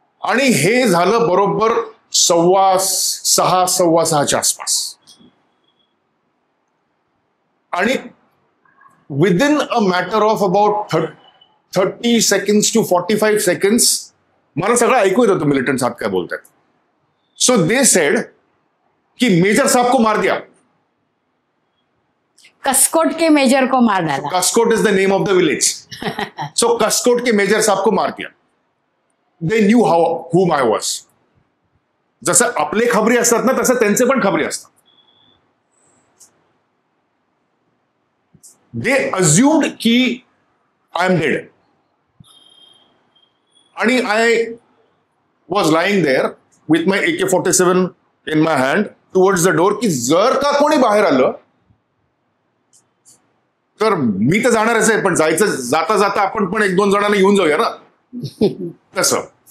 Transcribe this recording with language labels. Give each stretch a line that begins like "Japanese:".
Marathi: आणि हे झालं बरोबर 6:15 आसपास. आणि
English: within a matter of about 30 seconds to 45 seconds
Marathi: मला सगळं ऐकू येत होतं मिलिटंट्स आत काय बोलतात.
English: so they said
Hindi: की मेजर साहब को मार दिया. कस्कोट के मेजर को मार डाला.
English: Kaskot is the name of the village.
Hindi: सो कस्कोट के मेजर साहब को मार दिया.
English: They knew whom I was.
Marathi: जसं आपले खबरी असतात ना, तसं त्यांचे पण खबरी असतात.
English: They assumed की I am dead.
Marathi: आणि
English: I was lying there with my AK-47 in my hand towards the door,
Marathi: की जर का कोणी बाहेर आलं तर मी तर जाणारच आहे, पण जाता जाता आपण पण 1-2 जणांना घेऊन जाऊया ना, तसं.